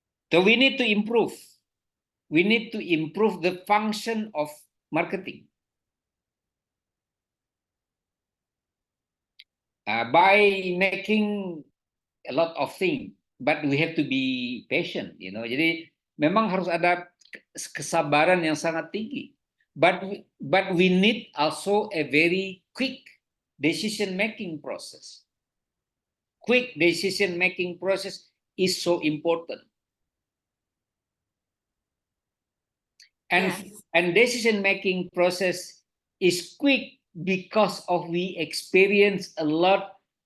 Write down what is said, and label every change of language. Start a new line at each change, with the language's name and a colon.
English: So we need to improve. We need to improve the function of marketing by making a lot of things. But we have to be patient.
Indonesian: Jadi memang harus ada kesabaran yang sangat tinggi.
English: But we need also a very quick decision making process. Quick decision making process is so important. And decision making process is quick because of we experience a lot